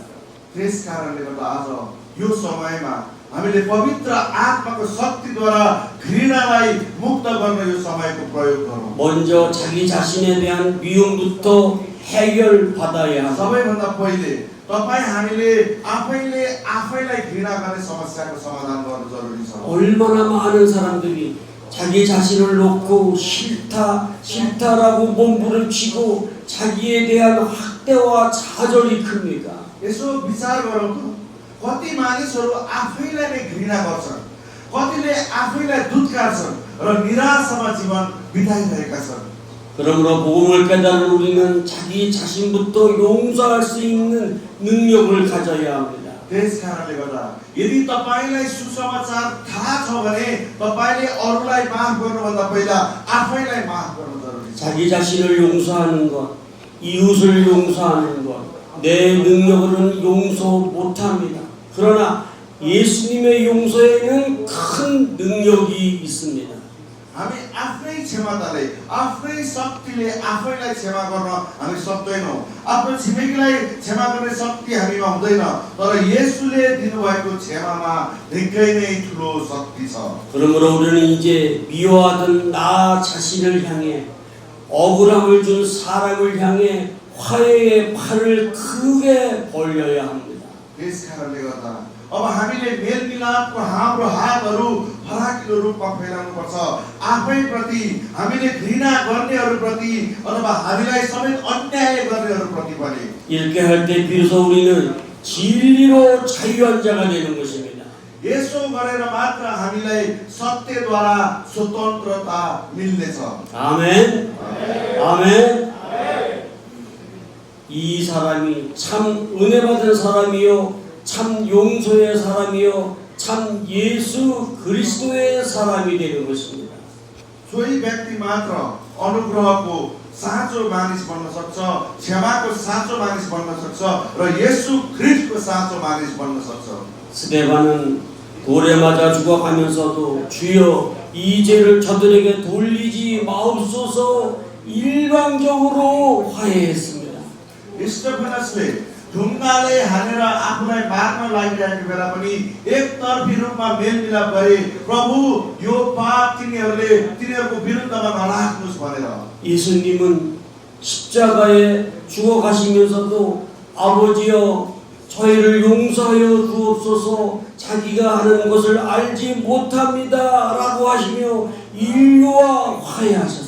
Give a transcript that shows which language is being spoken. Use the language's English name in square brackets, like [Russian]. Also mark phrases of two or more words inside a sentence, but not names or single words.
[Nepali] त्यसकारणले गर्दा आज यो समयमा हामीले पवित्र आत्माको शक्तिद्वारा घृणालाई मुक्त गर्न यो समयको प्रयोग गरौँ। [Korean] 먼저 자기 자신에 대한 미움부터 해결받아야 합니다. [Nepali] सबैभन्दा पहिले तपाई हामीले आफैलाई घृणा गर्ने समस्याको समाधान गर्नु जरुरी छ। [Korean] 얼마나 많은 사람들이 자기 자신을 놓고 싫다라고 몸부림치고 자기에 대한 학대와 좌절이 큽니까? [Nepali] यसो विचार गरौँ त कति मानिसहरू आफैलाई नै घृणा गर्छन्, कतिले आफैलाई दुत्कार्छन् र निराशामा जीवन बिताइरहेका छन्। [Korean] 그러므로 복음을 깨달은 우리는 자기 자신부터 용서할 수 있는 능력을 가져야 합니다. [Nepali] त्यसकारणले गर्दा यदि तपाईलाई सुसमाचार थाहा छ भने तपाईले अरूलाई माफ गर्नुभन्दा पहिला आफैलाई माफ गर्न जरुरी छ। [Korean] 자기 자신을 용서하는 것, 이웃을 용서하는 것, 내 능력으로는 용서 못합니다. 그러나 예수님의 용서에는 큰 능력이 있습니다. [Nepali] हामी आफ्नै क्षमताले आफ्नै शक्तिले आफैलाई क्षमा गर्न हामी सक्दैनौं। आफ्नो छिमेकीलाई क्षमा गर्ने शक्ति हामीमा हुँदैन, तर येशूले दिनुभएको क्षमामा निकै नै ठूलो शक्ति छ। [Korean] 그러므로 우리는 이제 미워하던 나 자신을 향해 억울함을 준 사람을 향해 화해의 팔을 크게 벌려야 합니다. [Nepali] त्यसकारणले गर्दा अब हामीले मेलमिलापको हाम्रो हातहरू फराकिलो रूपमा फैलाउनु पर्छ। आफैप्रति हामीले घृणा गर्नेहरूप्रति अथवा हामीलाई समेत अन्याय गर्नेहरूप्रति पनि। [Korean] 이렇게 할 때 비로소 우리는 진리로 자유한 자가 되는 것입니다. [Nepali] यसो गरेर मात्र हामीलाई सत्यद्वारा स्वतन्त्रता मिल्नेछ। [Korean] 아멘. 아멘. 이 사람이 참 은혜 받은 사람이요 참 용서의 사람이요 참 예수 그리스도의 사람이 되는 것입니다. [Nepali] सोही व्यक्ति मात्र अनुग्रहको साँचो मानिस बन्न सक्छ, क्षमाको साँचो मानिस बन्न सक्छ र येशू ख्रीष्टको साँचो मानिस बन्न सक्छ। [Korean] 스데반은 돌에 맞아 죽어가면서도 주여 이 죄를 저들에게 돌리지 마옵소서 일방적으로 화해했습니다. [Nepali] स्टेफनसले ढुङ्गाले हानेर आफूलाई मार्न लागिरहेको बेला पनि एकतर्फी रूपमा मेलमिलाप गरे, प्रभु यो पाप तिनीहरूको विरुद्धमा नराख्नुहोस् भनेर। [Korean] 예수님은 십자가에 죽어가시면서도 아버지여 저희를 용서하여 주옵소서 자기가 하는 것을 알지 못합니다 라고 하시며 인류와 화해하셨습니다.